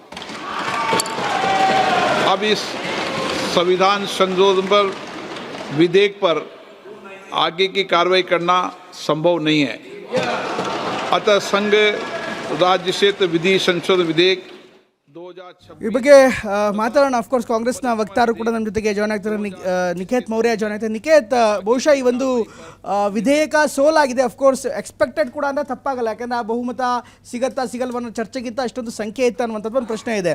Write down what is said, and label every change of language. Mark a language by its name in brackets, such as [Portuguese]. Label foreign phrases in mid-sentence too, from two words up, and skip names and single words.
[Hindi] अब इस संविधान संशोधन पर विधेयक पर आगे की कार्रवाई करना संभव नहीं है। अतः संघ राज्य क्षेत्र विधि संशोधन विधेयक 2026 [Kannada] ಈ ಬಗ್ಗೆ ಮಾತಾಡೋಣ. ಅಫ್ಕೋರ್ಸ್ ಕಾಂಗ್ರೆಸ್ನ ವಕ್ತಾರರು ಕೂಡ ನಮ್ಮ ಜೊತೆಗೆ ಜಾಯ್ನ್ ಆಗ್ತಾರೆ. ನಿಖೇತ್ ಮೌರ್ಯ ಜಾಯ್ನ್ ಆಗ್ತಾರೆ. ನಿಖೇತ್, ಬಹುಶಃ ಈ ಒಂದು ವಿಧೇಯಕ ಸೋಲಾಗಿದೆ. [English] of course expected [Kannada] ಕೂಡ ಅಂದರೆ ತಪ್ಪಾಗಲ್ಲ, ಯಾಕಂದರೆ ಆ ಬಹುಮತ ಸಿಗತ್ತಾ ಸಿಗಲ್ವ ಅನ್ನೋ ಚರ್ಚೆಗಿಂತ ಅಷ್ಟೊಂದು ಸಂಖ್ಯೆ ಇತ್ತು ಅನ್ನುವಂಥದ್ದು ಒಂದು ಪ್ರಶ್ನೆ ಇದೆ.